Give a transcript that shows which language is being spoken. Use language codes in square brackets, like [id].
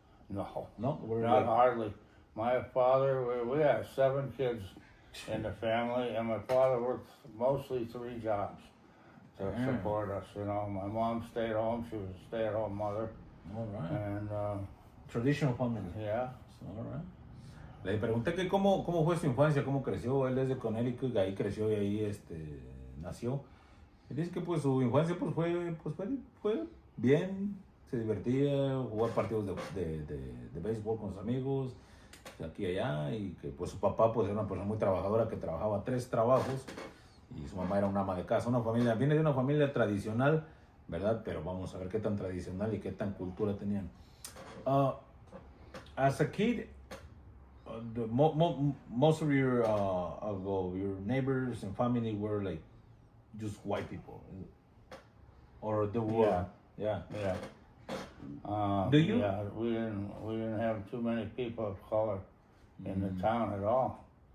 [en] No, No, were not like, hardly. My father, we had 7 kids in the family, and my father worked mostly 3 jobs to support us. You know, my mom stayed home; she was a stay-at-home mother, all right. and Traditional family. yeah. All right. [es] Le pregunté que cómo fue su infancia, cómo creció. Él es de Connecticut, ahí creció y ahí nació. Y dice que pues su infancia pues fue bien, se divertía, jugar partidos de béisbol con sus amigos, de aquí y allá, y que pues su papá pues era una persona muy trabajadora que trabajaba 3 trabajos y su mamá era una ama de casa. Viene de una familia tradicional, ¿verdad? Pero vamos a ver qué tan tradicional y qué tan cultura tenían. [en] As a kid, most of your neighbors and family were like just white people, or the were, yeah. Do you? Yeah, we didn't have too many people of color in the town at all.